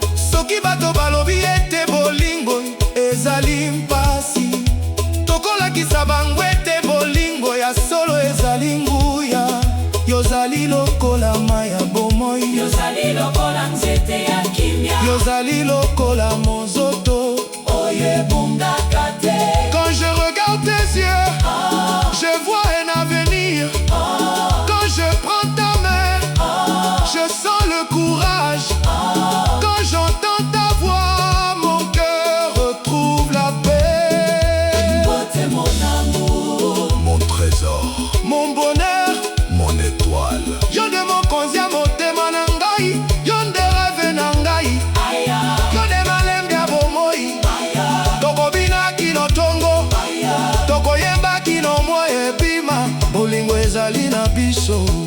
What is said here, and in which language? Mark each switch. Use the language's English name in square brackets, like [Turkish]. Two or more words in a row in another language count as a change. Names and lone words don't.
[Lingala] Soki bato balobi ete bolingo ezali mpasi, tokolakisa bango ete bolingo ya solo ezali nguya. Yozali lokola mai ya bomoi. Yozali lokola nzete ya kimia. Yozali lokola mozoto. Oyo ebongaka te. [French] Quand je regarde tes yeux, Oh. je vois un avenir. Oh. Quand je prends ta main, Oh. je sens le courage. Oh. Quand j'entends ta voix, mon cœur retrouve la paix. Mbote mon amour. Mon trésor. Mon bonheur. Mon étoile. [Lingala] Yo nde mokonzi ya motema na ngai. Yo nde rêve na ngai. Aya. Yo nde malembe ya bomoi. Aya. Tokobina kino tongo. Aya. Tokoyemba kino mwa ebima. Bolingo ezali na biso.